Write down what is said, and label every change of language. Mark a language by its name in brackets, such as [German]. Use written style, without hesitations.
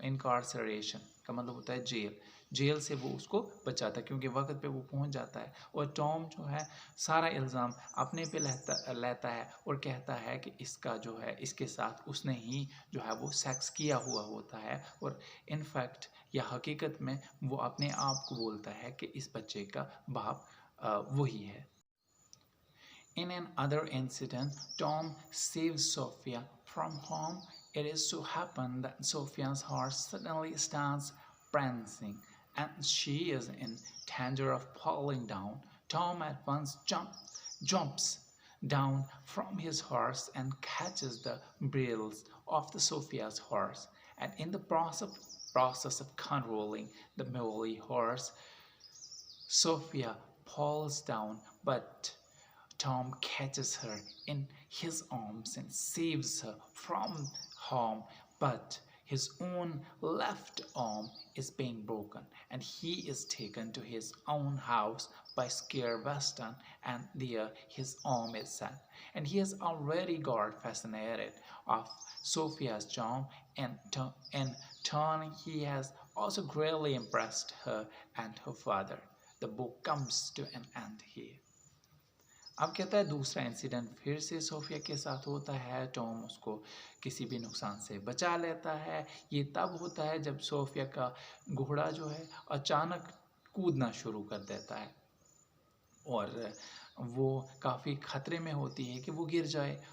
[Hindi] इनकार्सरेशन का मतलब होता है जेल। जेल से वो उसको बचाता है क्योंकि वक़्त पे वो पहुँच जाता है और टॉम जो है सारा इल्ज़ाम अपने पे लेता है और कहता है कि इसका जो है इसके साथ उसने ही जो है वो सेक्स किया हुआ होता है और इनफैक्ट या हकीकत में वो अपने आप को बोलता है कि इस बच्चे का बाप वही है। [English] In another incident, Tom saves Sophia from harm. It is so happened that Sophia's horse suddenly starts prancing and she is in danger of falling down. Tom at once jumps down from his horse and catches the bridles of the Sophia's horse. And in the process of controlling the muley horse, Sophia falls down, but Tom catches her in his arms and saves her from harm, but his own left arm is being broken and he is taken to his own house by Scare Weston, and there his arm is set. And he has already got fascinated of Sophia's charm, and in turn he has also greatly impressed her and her father. The book comes to an end here. [Hindi] अब कहता है दूसरा incident फिर से Sophia के साथ होता है। टॉम उसको किसी भी नुकसान से बचा लेता है। ये तब होता है जब सोफिया का घोड़ा जो है अचानक कूदना शुरू कर देता है और वो काफ़ी ख़तरे में होती है कि वो गिर जाए।